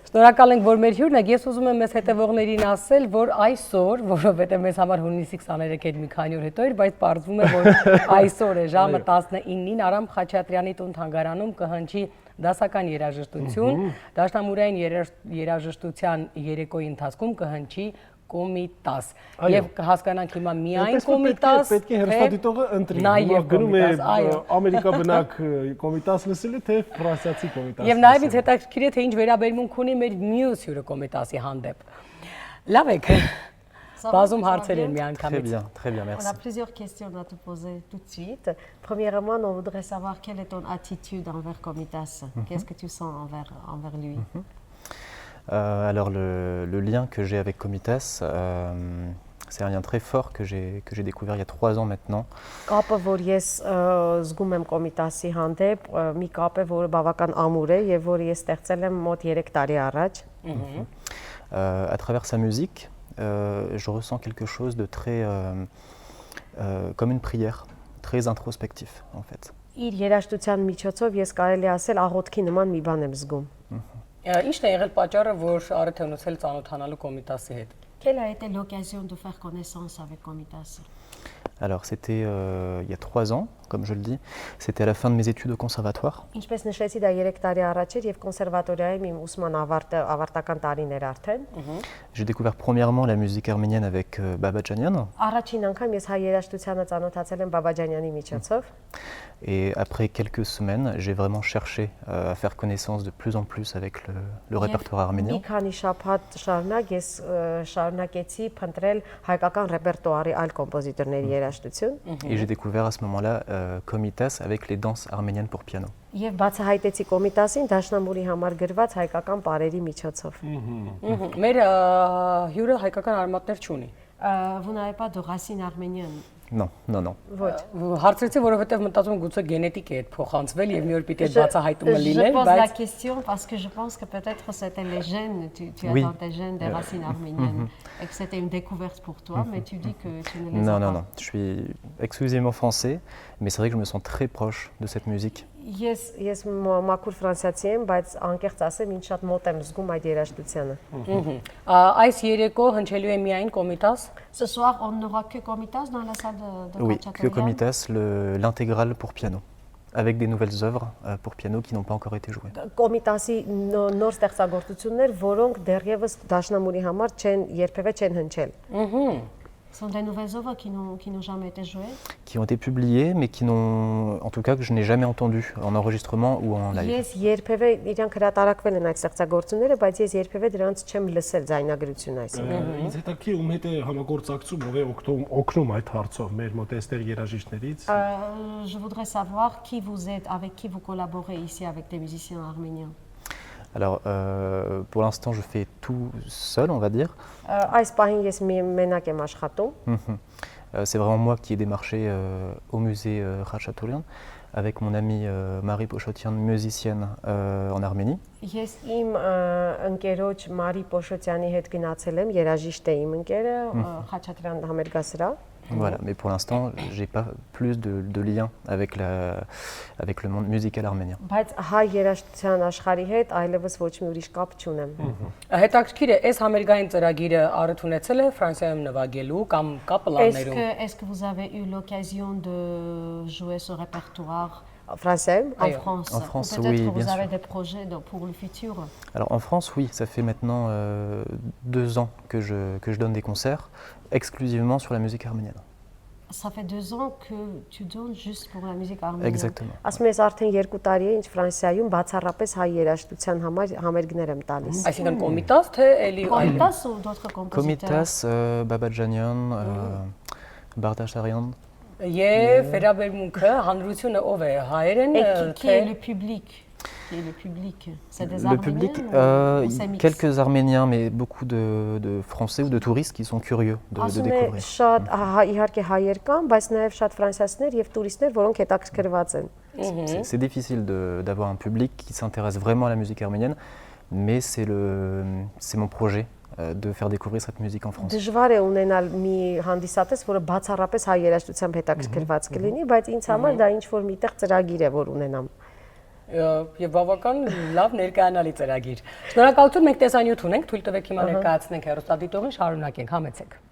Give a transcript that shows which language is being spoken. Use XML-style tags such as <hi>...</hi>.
<hy>Շնորհակալ ենք, որ մեր հյուրն եք։ Ես ուզում եմ մեզ հետևողներին ասել, որ այսօր, որովհետև մեզ համար հունիսի 23-ին մի քանի օր հետո էր, բայց պարզվում է, որ այսօր է ժամը 19-ին Արամ Խաչատրյանի տուն-թանգարանում կհնչի դասական երաժշտություն, դաշնամուրային երաժշտության երեկոյի ընթացքում կհնչի Կոմիտաս։ Եվ հասկանանք հիմա միայն Կոմիտաս, պետք է հեռուստադիտողը ընտրի։ Նաև գնում է ամերիկաբնակ Կոմիտաս լսելու, թե ֆրանսիացի Կոմիտաս։ Եվ նաև ինձ հետաքրքիր է, թե ինչ վերաբերմունք ունի մեր մյուս հյուրը Կոմիտասի հանդեպ։ Լավ եք։ Բազում հարցեր են միանգամից։</hy> <fr>Très bien, merci. On a plusieurs questions à te poser tout de suite. Premièrement, on voudrait savoir quelle est ton attitude envers Komitas. Qu'est-ce que tu sens envers lui? Alors le lien que j'ai avec Komitas, C'est un lien très fort que j'ai découvert il y a 3 ans maintenant.</fr> <hy>Կապը, որ ես զգում եմ Կոմիտասի հանդեպ, մի կապ է, որը բավական ամուր է եւ որը ես ստեղծել եմ մոտ 3 տարի առաջ։</hy> <fr>À travers sa musique, je ressens quelque chose de très comme une prière, très introspectif en fait.</fr> <hy>Իր երաժշտության միջոցով ես կարելի ասել աղոթքի նման մի բան եմ զգում։ Ի՞նչն է եղել պատճառը, որ Արեթ ունեցել ծանոթանալու Կոմիտասի հետ։</hy> <fr>Quelle a été l'occasion de faire connaissance avec Komitas? Alors c'était il y a 3 ans, comme je le dis, c'était à la fin de mes études au conservatoire.</fr> <hy>Ինչպես նշեցի, դա 3 տարի առաջ էր եւ կոնսերվատորիայում իմ ուսման ավարտական տարիներ արդեն։</hy> <fr>J'ai découvert premièrement la musique arménienne avec Babadjanian.</fr> <hy>Առաջին անգամ ես հայ երաժշտությանը ծանոթացել եմ Բաբաջանյանի միջոցով։</hy> <fr>Et après quelques semaines, j'ai vraiment cherché à faire connaissance de plus en plus avec le répertoire arménien.</fr> <hy>Մի քանի շաբաթ շարունակ ես շարունակեցի փնտրել հայկական ռեպերտուարի այլ կոմպոզիտորների երաժշտություն։</hy> <fr>Et j'ai découvert à ce moment-là Komitas avec les danses arméniennes pour piano.</fr> <hy>Եւ բացահայտեցի Կոմիտասին դաշնամուրի համար գրված հայկական պարերի միջոցով։ Մեր հյուրը հայկական արմատներ չունի։</hy> <fr>Vous n'avez pas de racines arméniennes? Non, non, non.</fr> <hy>Հարցրեցի, որովհետև մտածում եմ գուցե գենետիկ է այդ փոխանցվել եւ մի օր պիտի այդ բացահայտումը լիներ,</hy> <fr>Je pose la question parce que je pense que peut-être c'était les gènes, tu as dans tes gènes des racines arméniennes et que c'était une découverte pour toi, mais tu dis que tu ne les as pas. Non, non, non. Je suis exclusivement français, mais c'est vrai que je me sens très proche de cette musique.</fr> <hy>Ես մաքուր ֆրանսիացի եմ, բայց անկեղծ ասեմ, ինձ շատ մոտ եմ զգում այդ երաժշտությանը։ Այս երեկո հնչելու է միայն Կոմիտաս։</hy> <fr>Ce soir, on n'aura que Komitas dans la salle de Oui, que Komitas, l'intégrale pour piano, avec des nouvelles œuvres pour piano qui n'ont pas encore été jouées.</fr> <hy>Կոմիտասի նոր ստեղծագործություններ, որոնք դեռևս դաշնամուրի համար երբևէ չեն հնչել։</hy> <fr>Ce sont des nouvelles œuvres qui n'ont jamais été jouées. Qui ont été publiées, mais qui n'ont, en tout cas, que je n'ai jamais entendu en enregistrement ou en live.</fr> <hy>Ես երբևէ իրանք հրատարակվել են այդ ստեղծագործությունները, բայց ես երբևէ դրանց չեմ լսել ձայնագրությունը այսինքն։ Ինձ հետաքրքիր ում հետ է համագործակցում, ով է օգնում այդ հարցով մեր մոտեստեր երաժիշտներից։</hy> <fr>Je voudrais savoir qui vous êtes, avec qui vous collaborez ici avec des musiciens arméniens. Alors, pour l'instant, je fais tout seul, on va dire.</fr> <hy>Այս պահին ես մենակ եմ աշխատում։</hy> <fr>C'est vraiment moi qui ai démarché au musée Khachaturian avec mon amie Marie Pochotian, musicienne en Arménie.</fr> <hy>Ես իմ ընկերոջ Մարի Պոշոտյանի հետ գնացել եմ, երաժիշտ է իմ ընկերը, Խաչատրյան համերգասրահ։</hy> <fr>Voilà, mais pour l'instant, j'ai pas plus de lien avec le monde musical arménien.</fr> <hy>Բայց հայ երաժշտության աշխարհի հետ այլևս ոչ մի ուրիշ կապ չունեմ։ Հետաքրքիր է, այս համերգային ծրագիրը Արեթ ունեցել է Ֆրանսիայում նվագելու կամ կա պլաններում։</hy> <fr>Est-ce que vous avez eu l'occasion de jouer ce répertoire français en France? En France, peut-être oui, que bien vous avez sûr. des projets pour le futur? Alors en France, oui, ça fait maintenant 2 ans que je donne des concerts exclusivement sur la musique arménienne. Ça fait 2 ans que tu donnes juste pour la musique arménienne. Exactement.</fr> <hy>Ասում ես արդեն 2 տարի է, ինչ Ֆրանսիայում բացառապես հայ երաժշտության համար համերգներ եմ տալիս։ Այսինքն Կոմիտաս թե էլի</hy> <fr>Komitas ou d'autres compositeurs? Komitas, Babadjanian, Bardasharian.</fr> <hy>Եվ վերաբերմունքը հանրությունը ով է, հայերեն</hy> <fr>Qui est le public? Qui est le public? C'est des Le Arméniens public, ou c'est mixte? quelques Arméniens, mais beaucoup de Français ou de touristes qui sont curieux de</fr> <hy>Ասում է</hy> <fr>découvrir.</fr> <hy>շատ իհարկե հայեր կան, բայց նաև շատ ֆրանսիացիներ եւ տուրիստներ, որոնք հետաքրքրված են։</hy> <fr>C'est difficile d'avoir un public qui s'intéresse vraiment à la musique arménienne, mais c'est mon projet de faire découvrir cette musique en France.</fr> <hy>Դժվար է ունենալ մի հանդիսատես, որը բացառապես հայ երաժշտությամբ հետաքրքրված կլինի, բայց ինձ համար դա ինչ որ միտեղ ծրագիր է, որ ունենամ։ Եվ բավական լավ ներկայանալի ծրագիր։ Շնորհակալություն, մենք տեսանյութ ունենք, թույլ տվեք հիմա ներկայացնենք հեռուստադիտողին, շարունակենք, համեցեք։</hy>